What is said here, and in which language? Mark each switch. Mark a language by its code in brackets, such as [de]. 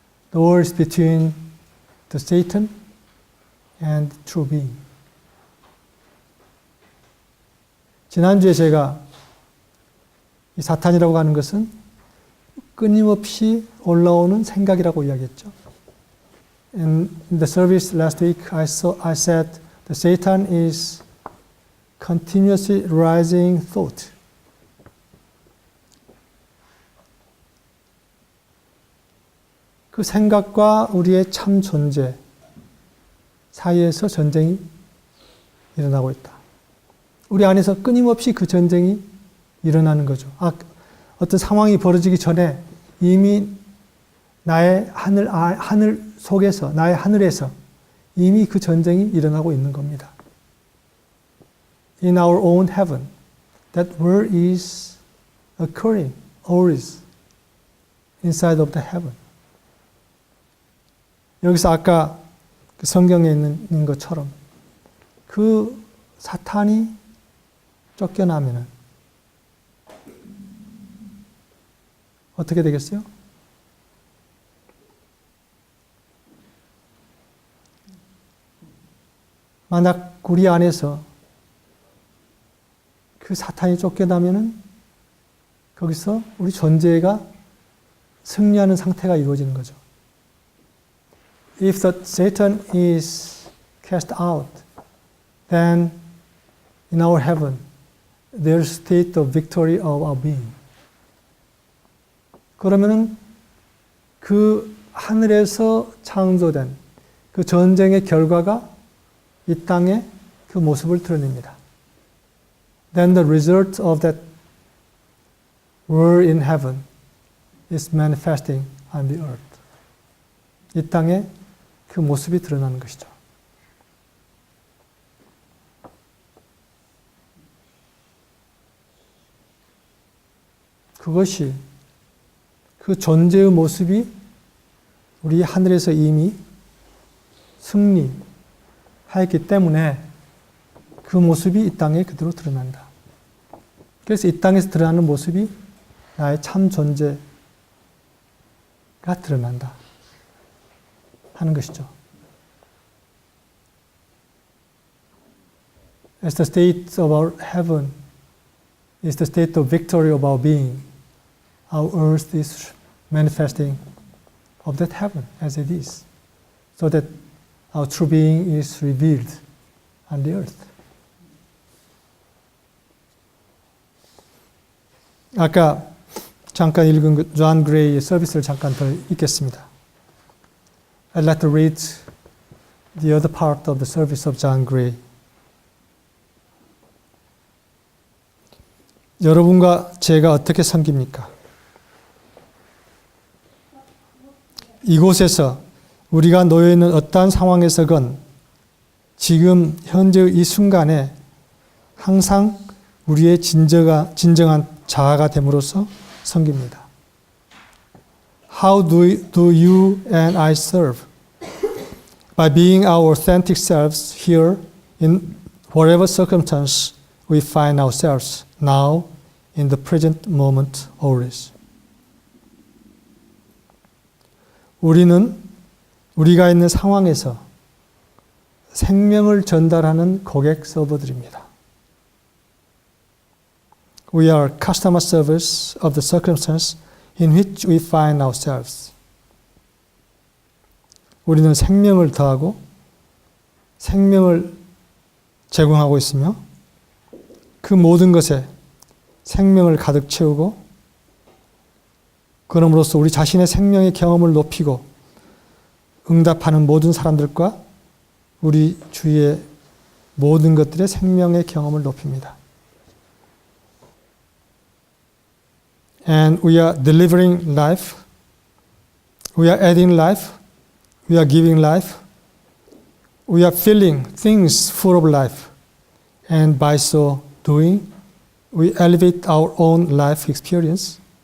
[en] The war is between the Satan and true being. [ko] 지난주에 제가 이 사탄이라고 하는 것은 끊임없이 올라오는 생각이라고 이야기했죠. [en] In the service last week, I said the Satan is continuously rising thought. [ko] 그 생각과 우리의 참 존재 사이에서 전쟁이 일어나고 있다. 우리 안에서 끊임없이 그 전쟁이 일어나는 거죠. 어떤 상황이 벌어지기 전에 이미 나의 하늘 속에서, 나의 하늘에서 이미 그 전쟁이 일어나고 있는 겁니다. [en] In our own heaven, that war is occurring always inside of the heaven. [ko] 여기서 아까 그 성경에 있는 것처럼 그 사탄이 쫓겨나면은 어떻게 되겠어요? 만약 우리 안에서 그 사탄이 쫓겨나면은 거기서 우리 존재가 승리하는 상태가 이루어지는 거죠. [en] If the Satan is cast out, then in our heaven, there's state of victory of our being. [ko] 그러면은 그 하늘에서 창조된 그 전쟁의 결과가 이 땅에 그 모습을 드러냅니다. [en] Then the result of that war in heaven is manifesting on the earth. [ko] 이 땅에 그 모습이 드러나는 것이죠. 그것이 그 존재의 모습이 우리 하늘에서 이미 승리하였기 때문에 그 모습이 이 땅에 그대로 드러난다. 그래서 이 땅에서 드러나는 모습이 나의 참 존재가 드러난다 하는 것이죠. [en] As the state of our heaven is the state of victory of our being, our earth is manifesting of that heaven as it is, so that our true being is revealed on the earth. [ko] 아까 잠깐 읽은 그 존 그레이의 서비스를 잠깐 더 읽겠습니다. [en] I'd like to read the other part of the service of John Gray. [ko] 여러분과 제가 어떻게 섬깁니까? 이곳에서 우리가 놓여있는 어떠한 상황에서건 지금 현재의 이 순간에 항상 우리의 진정한 자아가 됨으로써 섬깁니다. [en] How do you and I serve? By being our authentic selves here in whatever circumstance we find ourselves now in the present moment always. [ko] 우리는 우리가 있는 상황에서 생명을 전달하는 고객 서버들입니다. [en] We are customer service of the circumstance in which we find ourselves. [ko] 우리는 생명을 더하고 생명을 제공하고 있으며 그 모든 것에 생명을 가득 채우고 그럼으로써 우리 자신의 생명의 경험을 높이고 응답하는 모든 사람들과 우리 주위의 모든 것들의 생명의 경험을 높입니다. [en] And we are delivering life. We are adding life. We are giving life. We are filling things full of life. And by so doing, we elevate our own life experience.